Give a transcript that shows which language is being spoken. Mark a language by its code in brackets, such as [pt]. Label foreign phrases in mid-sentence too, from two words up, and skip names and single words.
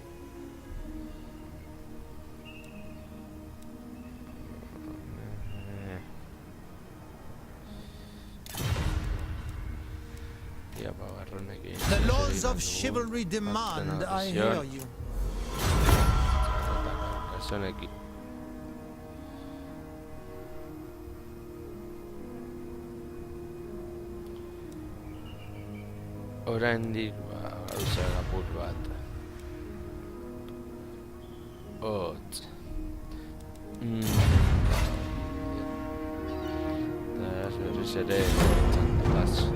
[en] The laws of chivalry demand I hear you. [eu] Oraindik gauza apur bat. Hotz. Eta berriz ere txandaz.